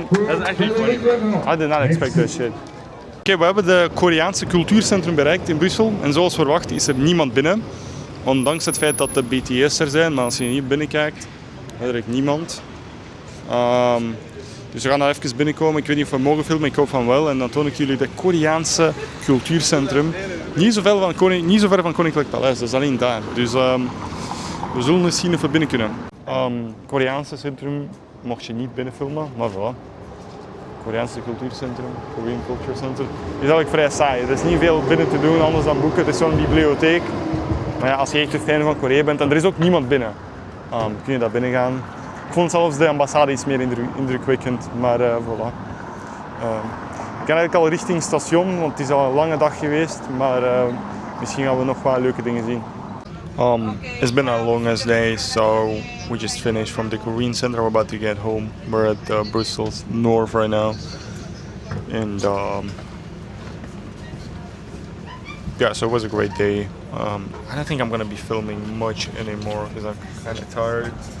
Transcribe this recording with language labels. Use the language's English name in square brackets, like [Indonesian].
[English] That's actually funny, bro. I did not expect that shit. [Dutch] Oké, we hebben de Koreaanse cultuurcentrum bereikt in Brussel. En zoals verwacht is er niemand binnen. Ondanks het feit dat de BTS er zijn. Maar als je hier binnenkijkt, is er niemand. Dus we gaan daar even binnenkomen. Ik weet niet of we mogen filmen, ik hoop van wel. En dan toon ik jullie het Koreaanse cultuurcentrum. Niet zo ver van Koninklijk Paleis, dat is alleen daar. Dus we zullen eens zien of we binnen kunnen. Koreaanse centrum mocht je niet binnenfilmen, maar voilà. Koreaanse cultuurcentrum, Korean Culture Center. Het is eigenlijk vrij saai. Er is niet veel binnen te doen, anders dan boeken. Het is zo'n bibliotheek. Maar ja, als je echt een fan van Korea bent en er is ook niemand binnen, kun je daar binnen gaan. Ik vond zelfs de ambassade iets meer indrukwekkend, maar voilà. Ik ga eigenlijk al richting station, want het is al een lange dag geweest, maar misschien gaan we nog wat leuke dingen zien. [English] It's been a long ass day, so we just finished from the Korean Center. We're about to get home. We're at Brussels North right now, and yeah, so it was a great day. I don't think I'm gonna be filming much anymore because I'm kind of tired.